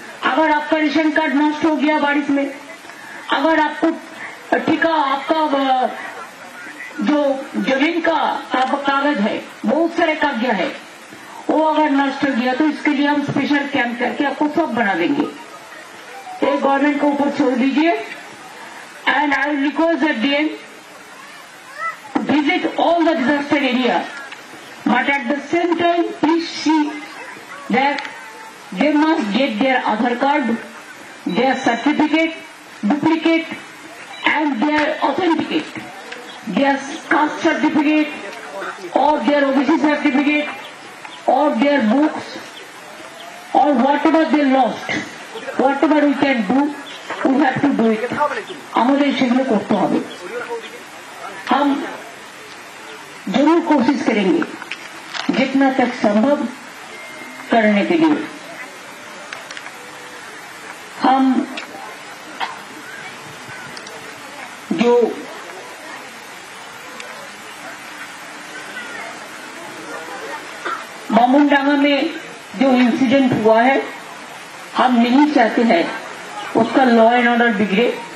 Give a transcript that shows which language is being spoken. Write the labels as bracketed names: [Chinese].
[Hindi] अगर आपका ration card नष्ट हो गया बारिश में, अगर आपको ठिका आपका जो जमीन का कागज है, बहुत सारे कागज है, वो अगर नष्ट हो गया तो इसके लिए हम स्पेशल कैंप करके आपको सब बना देंगे। एक गवर्नमेंट को ऊपर छोड़ दीजिए। [English] And I will request the DM to visit all the disaster area, but at the same time please see that they must get their Aadhaar card, their certificate, duplicate and their authenticate, their caste certificate or their OBC certificate or their books or whatever they lost, whatever we can do, we have to do it. [Bangla] আমাদের সেগুলো করতে হবে। [Hindi] हम जरूर कोशिश करेंगे जितना तक संभव करने के लिए। हम जो मामूनडांगा में जो इंसिडेंट हुआ है, हम नहीं चाहते हैं उसका लॉ एंड ऑर्डर बिगड़े।